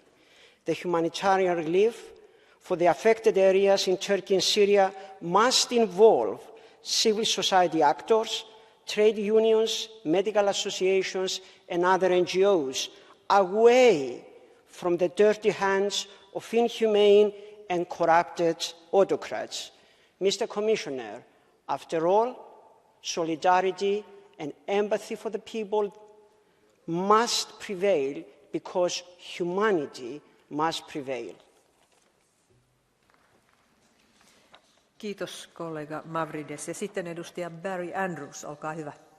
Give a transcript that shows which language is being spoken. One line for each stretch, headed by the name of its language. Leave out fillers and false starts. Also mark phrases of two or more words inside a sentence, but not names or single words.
English: The humanitarian relief for the affected areas in Turkey and Syria must involve civil society actors, trade unions, medical associations and other NGOs, away from the dirty hands of inhumane and corrupted autocrats. Mr. Commissioner, after all, solidarity and empathy for the people must prevail because humanity must prevail.
Finnish: Kiitos kollega Mavrides. Ja sitten edustaja Barry Andrews, olkaa hyvä.